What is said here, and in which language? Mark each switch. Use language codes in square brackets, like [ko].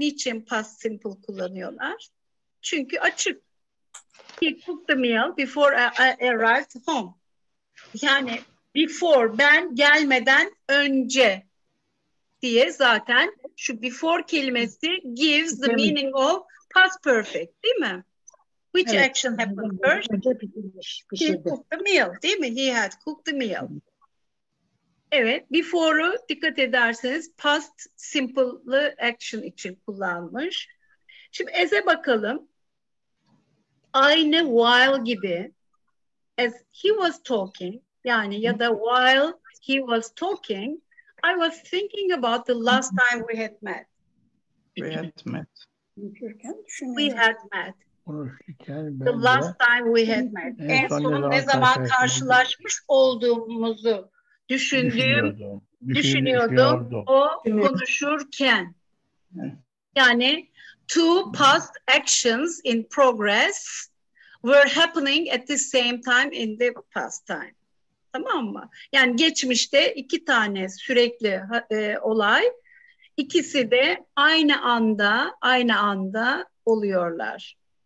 [tr] Niçin past simple kullanıyorlar? Çünkü açık. [en] He cooked the meal before I arrived home. [tr] Yani before, ben gelmeden önce diye zaten şu before kelimesi [en] gives the meaning of past perfect, [tr] değil mi? [en] Which action happened first? He cooked the meal, [tr] değil mi? [en] He had cooked the meal. [tr] Evet, before'u dikkat ederseniz past simple'lı action için kullanmış. Şimdi as'e bakalım. Aynı while gibi [en] as he was talking, [tr] yani ya da [en] while he was talking, I was thinking about the last time we had met. We had met. We had met. [tr] Konuşurken [en] The [tr] ben de [en] last time we had met. [tr] En son ne zaman karşılaşmış olduğumuzu düşünüyordum. O konuşurken. Yani [en] two past actions in progress were happening at the same time in the past time. [tr] Tamam mı? Yani geçmişte iki tane sürekli olay, ikisi de aynı anda oluyorlar.